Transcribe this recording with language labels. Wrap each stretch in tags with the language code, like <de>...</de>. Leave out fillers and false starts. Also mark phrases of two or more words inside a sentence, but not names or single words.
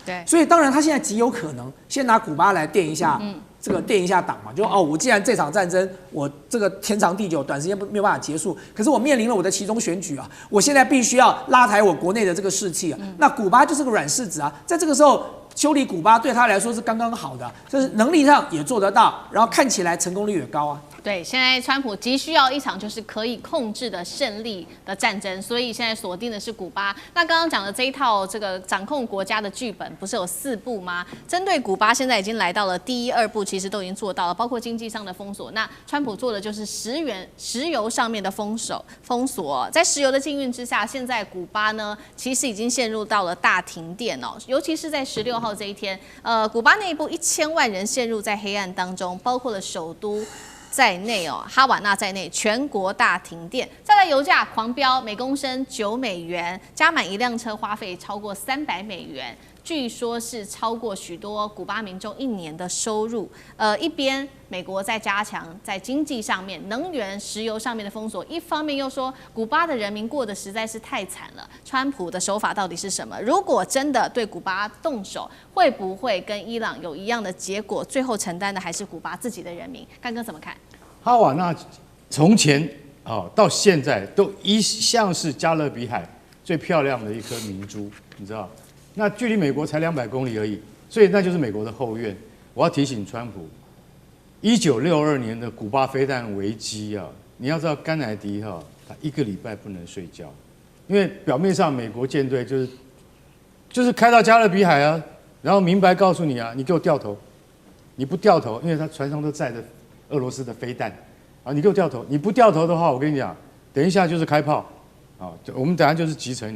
<zh>對，所以當然他現在極有可能先拿古巴来墊一下。這個墊一下檔嘛，就我既然這場戰爭我這個天長地久，短時間沒有辦法結束，可是我面臨了我的期中選舉啊，我現在必須要拉抬我國內的這個士氣啊。那古巴就是個軟柿子啊，在這個時候修理古巴對他來說是剛剛好的，就是能力上也做得到，然後看起來成功率也高啊。对，现在川普急需要一场就是可以控制的胜利的战争，所以现在鎖定的是古巴。那剛剛講的這一套這個掌控國家的劇本，不是有4步嗎？針對古巴，現在已經來到了第1、2步，其實都已經做到了，包括經濟上的封鎖。那川普做的就是石油上面的封鎖。在石油的禁運之下，現在古巴呢，其實已經陷入到了大停電哦，尤其是在16號這一天，古巴內部1000萬人陷入在黑暗當中，包括了首都在內哦，哈瓦那在內，全國大停電。再來油價狂飆，每公升$9，加滿一輛車花費超過$300，據說是超過許多古巴民眾1年的收入。一邊美國在加強在經濟上面、能源、石油上面的封鎖，一方面又說古巴的人民過得實在是太慘了。川普的手法到底是什麼？如果真的對古巴動手，會不會跟伊朗有一樣的結果？最後承擔的還是古巴自己的人民。幹哥怎麼看？哈瓦那從前到現在都一向是加勒比海最漂亮的一顆明珠，你知道？那距離美國才200公里而已，所以那就是美國的後院。我要提醒川普，1962年的古巴飛彈危機啊，你要知道甘乃迪他1個禮拜不能睡覺，因為表面上美國艦隊就是開到加勒比海啊，然後明白告訴你啊，你給我掉頭，你不掉頭，因為他船上都載着俄羅斯的飛彈啊，你給我掉頭，你不掉頭的話，我跟你講，等一下就是開炮啊，我們等一下就是擊沉你。</zh>